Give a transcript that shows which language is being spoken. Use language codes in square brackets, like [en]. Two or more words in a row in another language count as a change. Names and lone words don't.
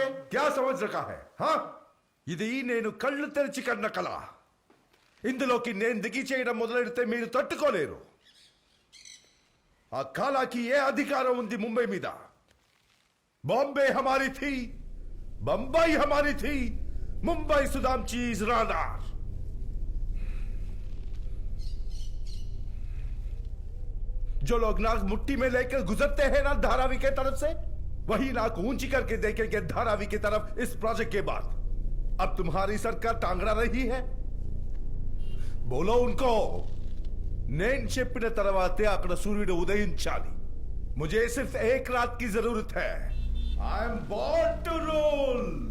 [hi] क्या समझ रखा है? हाँ, [te] ఇది నేను కళ్ళు తెరిచి కన్న కళ. ఇందులోకి నేను దిగి చేయడం మొదలెడితే మీరు తట్టుకోలేరు. ఆ కాలాకి ఏ అధికారం ఉంది ముంబై మీద? [hi] बॉम्बे हमारी थी, बंबई हमारी थी, [mr] मुंबई सुदामची इज रानार. [hi] जो लोग नाक मुट्ठी में लेकर गुजरते हैं ना धारावी के तरफ से, वही नाक ऊंची करके देखेंगे धारावी की तरफ इस प्रोजेक्ट के बाद. अब तुम्हारी सरकार टांगड़ा रही है. बोलो उनको, [te] నేను చెప్పిన తర్వాతే అక్కడ సూర్యుడు ఉదయించాలి. [hi] मुझे सिर्फ एक रात की जरूरत है. [en] I am born to rule.